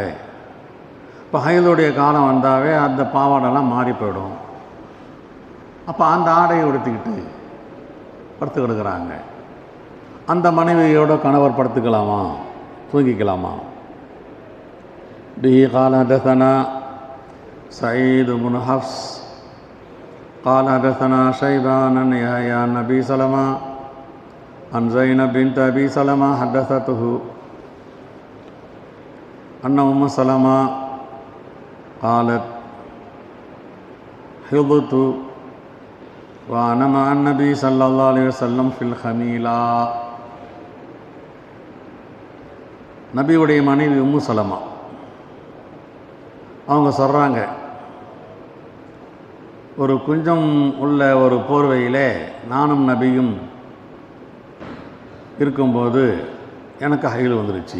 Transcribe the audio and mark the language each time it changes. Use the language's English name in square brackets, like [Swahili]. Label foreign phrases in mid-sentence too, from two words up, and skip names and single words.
[Tamil] இப்போ ஹைலுடைய காலம் வந்தாவே அந்த பாவாடெல்லாம் மாறி போயிடும். அப்போ அந்த ஆடையை உடுத்திக்கிட்டு படுத்து கிடக்கிறாங்க. அந்த மனைவியோட கணவர் படுத்துக்கலாமா, தூங்கிக்கலாமா? [Arabic] பிஹி قال حدثنا سعيد بن حفص قال حدثنا شيبان عن يحيى عن أبي سلمة عن زينب بنت أبي سلمة حدثته أن أم سلمة قالت حضت وأنا مع النبي صلى الله عليه وسلم في الخميلة. [Tamil] நபியுடைய மனைவி உம்மு சலமா அவங்க சொல்கிறாங்க, ஒரு குஞ்சம் உள்ள ஒரு போர்வையிலே நானும் நபியும் இருக்கும்போது எனக்கு ஹைல் வந்துருச்சு.